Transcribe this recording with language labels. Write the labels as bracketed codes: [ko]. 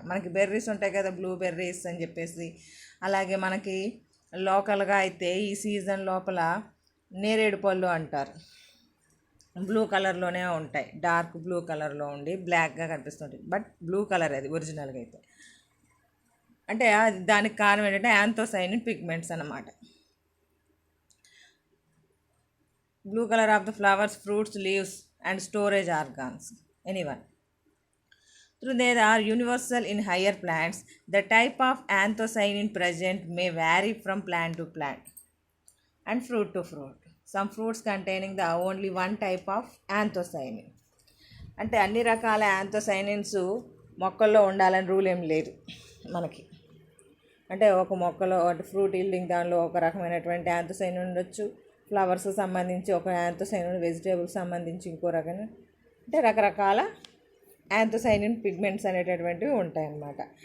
[te] మనకి బెర్రీస్ ఉంటాయి కదా, బ్లూ బెర్రీస్ అని చెప్పేసి. అలాగే మనకి లోకల్గా అయితే ఈ సీజన్ లోపల నేరేడు పళ్ళు అంటారు, బ్లూ కలర్లోనే ఉంటాయి, డార్క్ బ్లూ కలర్లో ఉండి బ్లాక్గా కనిపిస్తుంటాయి, బట్ బ్లూ కలర్ అది ఒరిజినల్గా అయితే. అంటే దానికి కారణం ఏంటంటే యాంథోసైనిన్ పిగ్మెంట్స్ అన్నమాట. [en] Blue color of the flowers, fruits, leaves and storage organs. Anyone. Though they are universal in higher plants, the type of anthocyanin present may vary from plant to plant and fruit to fruit. Some fruits containing the only one type of anthocyanin. [te] అంటే అన్ని రకాల anthocyanins మొక్కల్లో ఉండాలని rule ఏం లేదు మనకి. అంటే ఒక మొక్కలో ఫ్రూట్ ఈల్డింగ్ దానిలో ఒక రకమైనటువంటి యాంథోసైనిన్ ఉండొచ్చు, ఫ్లవర్స్ సంబంధించి ఒక యాంథోసైనిన్, వెజిటేబుల్స్ సంబంధించి ఇంకో రకమైన, అంటే రకరకాల యాంథోసైనిన్ పిగ్మెంట్స్ అనేటటువంటివి ఉంటాయన్నమాట.